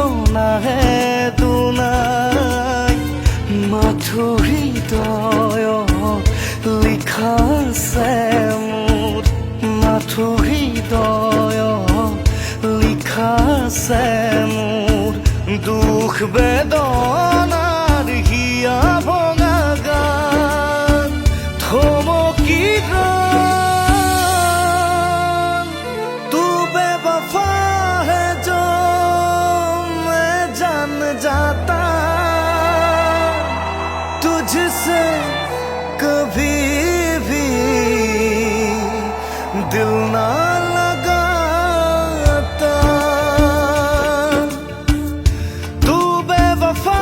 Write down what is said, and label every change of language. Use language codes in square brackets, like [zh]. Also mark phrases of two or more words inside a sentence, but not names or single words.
[as] নাহে দুনাই মাথো হৃদয় লিখা আছে মোৰ মাথো হৃদয় লিখা আছে মোৰ দুখ বেদনাৰ হিয়া ভঙা গান থমকি [hi] जाता तुझसे कभी भी दिल ना लगाता तू बेवफा